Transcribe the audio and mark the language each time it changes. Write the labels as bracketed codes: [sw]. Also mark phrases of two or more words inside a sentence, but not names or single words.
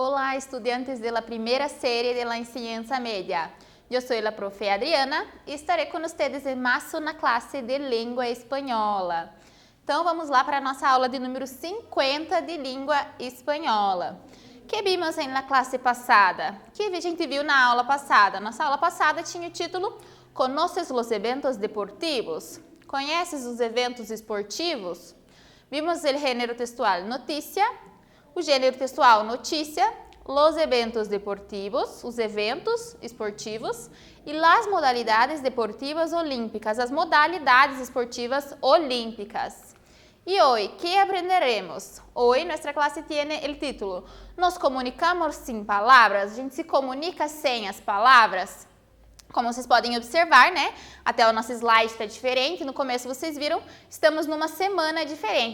[es] Hola, estudiantes de la primera serie de la enseñanza media. [pt] Eu sou a profe Adriana e estarei com vocês em mais uma classe de língua espanhola. Então, vamos lá para a nossa aula de número 50 de língua espanhola. Que vimos na classe passada? Que a gente viu na aula passada? Nossa aula passada tinha o título [es] Conoces los eventos deportivos? [pt] Conheces os eventos esportivos? Vimos o gênero textual notícia, o gênero textual notícia, [es] los eventos deportivos, [pt] os eventos esportivos e [es] las modalidades deportivas olímpicas, [pt] as modalidades esportivas olímpicas. E hoje, que aprenderemos? Hoje, nossa classe tem o título Nos comunicamos sem palavras? A gente se comunica sem as palavras? Como vocês podem observar, né? Até o nosso slide está diferente. No começo vocês viram, estamos numa semana diferente.